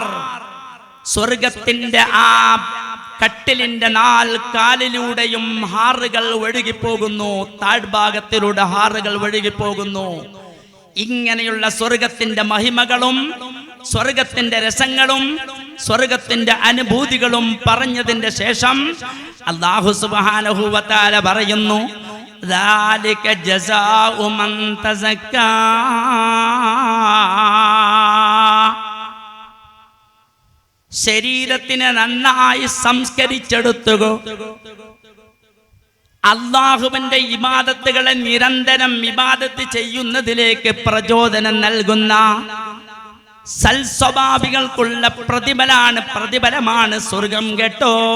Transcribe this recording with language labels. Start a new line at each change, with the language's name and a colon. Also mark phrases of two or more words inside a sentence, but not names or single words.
Malayalam: സ്വർഗത്തിന്റെ ആ കട്ടിലിന്റെ 4 കാലിലൂടെയും ഹാറുകൾ ഒഴുകിപ്പോകുന്നു, താഴ്ഭാഗത്തിലൂടെ ഹാറുകൾ ഒഴുകിപ്പോകുന്നു. ഇങ്ങനെയുള്ള സ്വർഗത്തിന്റെ മഹിമകളും സ്വർഗത്തിന്റെ രസങ്ങളും സ്വർഗത്തിന്റെ അനുഭൂതികളും പറഞ്ഞതിന്റെ ശേഷം
Arabic: الله سبحانه وتعالى
Malayalam: പറയുന്നു,
Arabic: ذَلِكَ جَزَاءُ مَن تَزَكَّى.
Malayalam: ശരീരത്തിനെ നന്നായി സംസ്കരിച്ചെടുത്തുകോ, അല്ലാഹുവിന്റെ ഇബാദത്തുകളെ നിരന്തരം ഇബാദത്ത് ചെയ്യുന്നതിലേക്ക് പ്രചോദനം നൽകുന്ന സൽസ്വഭാവികൾക്കുള്ള പ്രതിഫലമാണ് സ്വർഗം കേട്ടോ.